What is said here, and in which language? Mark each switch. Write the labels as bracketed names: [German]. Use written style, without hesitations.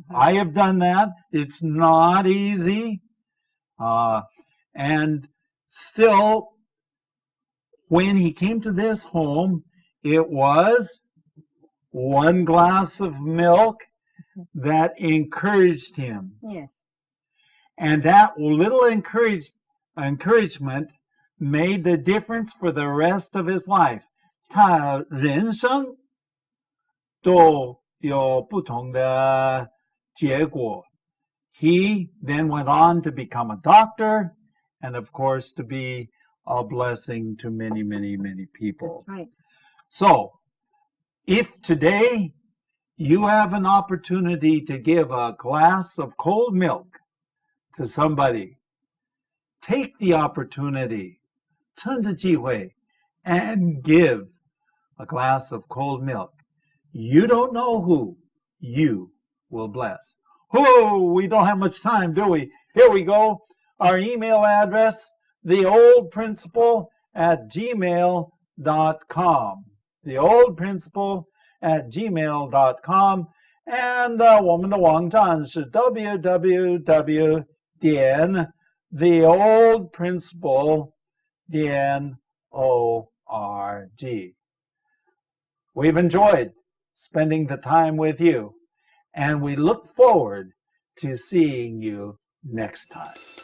[English] I have done that. It's not easy. And still, when he came to this home, it was one glass of milk that encouraged him. Yes. And that little encouragement made the difference for the rest of his life. [Chinese] 他人生都有不同的结果. [English] He then went on to become a doctor and, of course, to be a blessing to many, many, many people. That's right. So, if today you have an opportunity to give a glass of cold milk to somebody, take the opportunity, [Chinese] 趁着机会, [English] and give a glass of cold milk. You don't know who you will bless. Oh, we don't have much time, do we? Here we go. Our email address, theoldprincipal@gmail.com. theoldprincipal@gmail.com. And [Chinese] 我们的网站是 [English] www.theoldprincipal.org. We've enjoyed spending the time with you, and we look forward to seeing you next time.